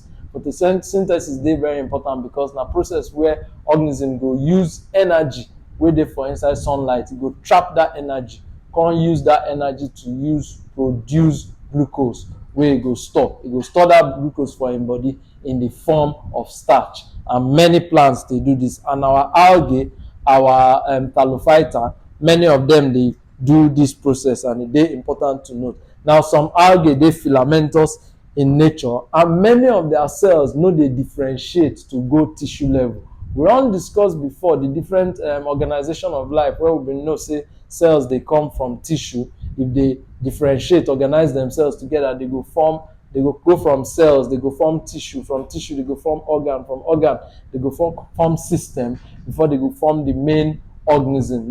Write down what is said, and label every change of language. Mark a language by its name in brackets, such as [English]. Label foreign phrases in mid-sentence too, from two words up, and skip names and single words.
[Nigerian Pidgin] Photosynthesis dey very important because na process where organism go use energy wey dey for inside sunlight, e go trap that energy, come use that energy to use produce glucose wey e go store. E go store that glucose for im body in the form of starch, and many plants dey do this. And our algae, our talophyta, many of them dey do this process, and e dey important to note. Now some algae dey filamentous in nature, and many of their cells no dey differentiate to go tissue level. We don discuss before the different organization of life, where we been know say cells dey come from tissue. If they differentiate, organize themselves together, they go go from cells, they go form tissue, from tissue they go form organ, from organ they go form system, before they go form the main organism.